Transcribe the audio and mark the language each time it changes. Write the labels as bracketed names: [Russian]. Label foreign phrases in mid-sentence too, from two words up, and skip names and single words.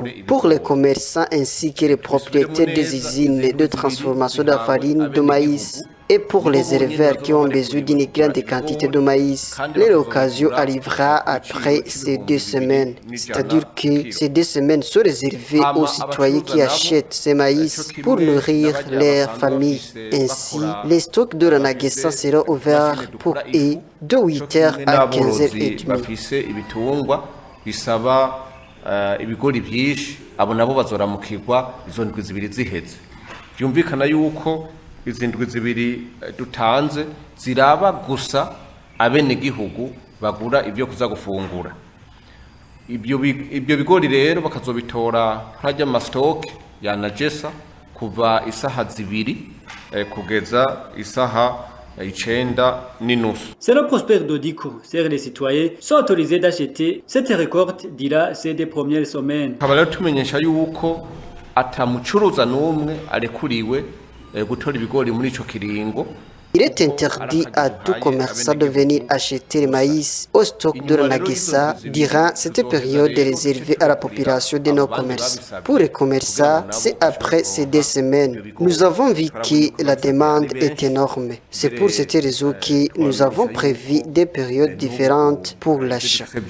[French] Pour les commerçants ainsi que les propriétaires des usines de transformation de la farine de maïs et pour les éleveurs qui ont besoin d'une grande quantité de maïs, l'occasion arrivera après ces 2 semaines. C'est-à-dire que ces 2 semaines sont réservées aux citoyens qui achètent ces maïs pour nourrir leur famille. Ainsi, les stocks de l'ANAGESA seront ouverts pour eux de 8h à 15h30. [Rundi] Ibigori byinshi abo nabo bazoramukirwa izo ndwi zibiri ziheze. Byumvikana yuko izi ndwi zibiri dutanze ziraba gusa abene gihugu bagura ibyo kuza gufungura. Ibyo bigori rero bakazobitora hajya amastock ya ANAGESA kuva isaha zibiri kugeza isaha [French] Selon Prosper Dodico, les citoyens sont autorisés d'acheter cette récolte dira ces 2 premières semaines. [Rundi] Tumenyesha yuko atamucuruza n'umwe arekuriwe gutora ibigori muri ico kiringo. [French] Il est interdit à tout commerçant de venir acheter le maïs au stock de l'ANAGESA durant cette période réservée à la population de nos commerces. Pour les commerçants, c'est après ces 2 semaines. Nous avons vu que la demande est énorme. C'est pour cette raison que nous avons prévu des périodes différentes pour l'achat.